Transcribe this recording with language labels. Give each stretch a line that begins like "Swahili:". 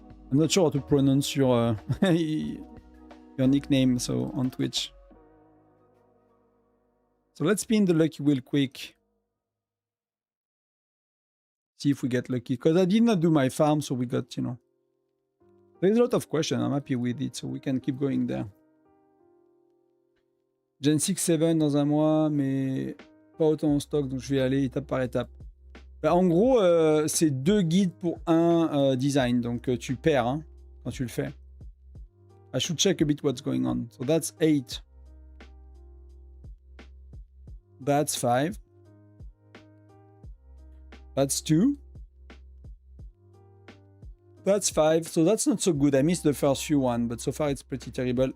English: I'm not sure how to pronounce your your nickname, so on Twitch. So let's spin the lucky wheel quick. See if we get lucky. Because I did not do my farm, so we got, you know. There's a lot of questions. I'm happy with it, so we can keep going there.
French: Gen 6, 7 dans un mois, mais pas autant en stock, donc je vais aller étape par étape. Bah, en gros, c'est 2 guides pour un design, donc tu perds hein, quand tu le fais.
English: I should check a bit what's going on. So that's 8. That's 5. That's 2. That's 5. So that's not so good. I missed the first few one, but so far it's pretty terrible.